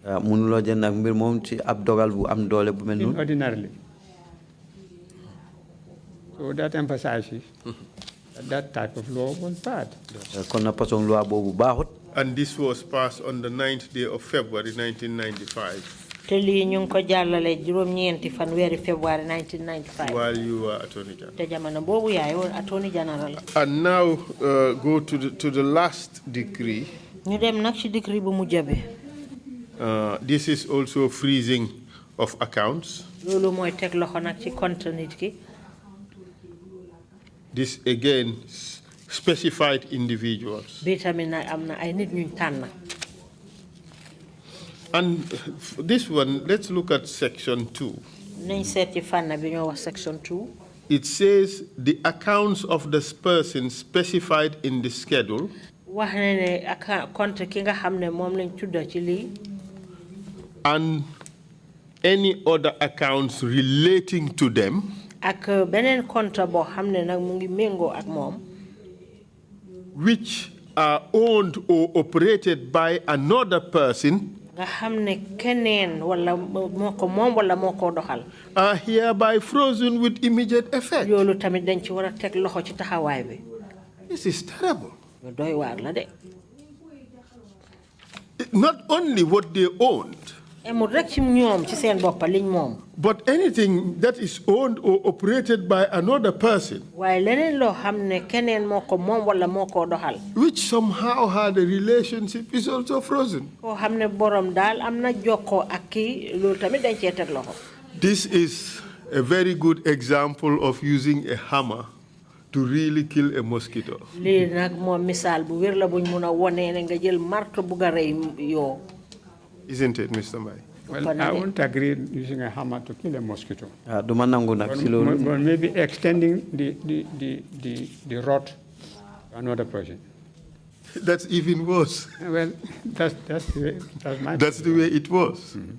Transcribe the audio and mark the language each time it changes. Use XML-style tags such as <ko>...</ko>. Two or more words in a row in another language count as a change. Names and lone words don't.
<en>Ordinarily. So that emphasizes that type of law was bad. And this was passed on the 9th day of February 1995</en> <wo>te lii ñu ngi ko jàllale juróom-ñeenti fanweeri February 1995.</wo> <en>while you were Attorney General.</en> <wo>te jamono boobu yaay woon</wo> <en>Attorney General. And now go to the last decree.</en> <wo>ñu dem nag ci décret bu mujj bi.</wo> <en>This is also freezing of accounts.</en> <wo>loolu mooy teg loxo nag ci compte nit ki.</wo> <en>This again specified individuals.</en> <wo>bi tamit nag am na ay nit ñu tànn.</wo> <en>And this one, let's look at section 2.</en> <wo>nañ seet ci fànn bi ñoo wax section 2.</wo> <en>It says the accounts of this person specified in the schedule.</en> <wo>wax na ne compte ki nga xam ne moom lañ tudda ci lii.</wo> <en>And any other accounts relating to them.</en> <wo>ak beneen compte boo xam ne nag mu ngi méngoo ak moom.</wo> <en>Which are owned or operated by another person.</en> <wo>nga xam ne keneen wala moo ko moom wala moo ko doxal.</wo> <en>Are hereby frozen with immediate effect.</en> <wo>loolu tamit dañ ci war a teg loxo ci taxawaay bi.</wo> <en>This is terrible.</en> <wo>doy waar la de.</wo> <en>Not only what they owned.</en> <wo>amul rek ci ñoom ci seen bopp liñ moom.</wo> <en>But anything that is owned or operated by another person.</en> <wo>waaye leneen loo xam ne keneen moo ko moom wala moo ko doxal.</wo> <en>Which somehow had a relationship is also frozen.</en> <wo>koo xam ne borom daal am na jokkoo ak kii loolu tamit dañ cee teg loxo.</wo> <en>This is a very good example of using a hammer to really kill a mosquito.</en> <wo>lii nag moom misaal bu wér la buñ mun a wonee ne nga jël marto bu nga rey yoo.</wo> <en>Isn't it, Mr. Mai? Well, I won't agree using a hammer to kill a mosquito. But maybe extending the rod to another person. That's even worse. Well, that's the way it was.</en>